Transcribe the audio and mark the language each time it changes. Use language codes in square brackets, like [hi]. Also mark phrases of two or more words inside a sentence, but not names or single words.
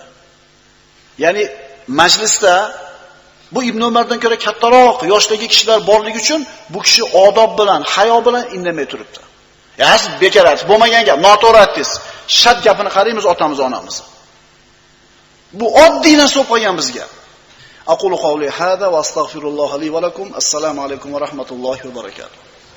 [uz] Ya'ni majlisda bu Ibn Umardan ko'ra kattaroq yoshdagi kishilar borligi uchun bu kishi odob bilan, hayo bilan indamay turibdi. Siz bekor aytib bo'lmagan gap, noto'g'ri aytdingiz. Shart gapini qaraymiz otamiz, onamiz. Bu oddiy narsa bo'lib qolgan bizga. [ar] أقول قولي هذا وأستغفر الله لي ولكم. السلام عليكم ورحمة الله وبركاته.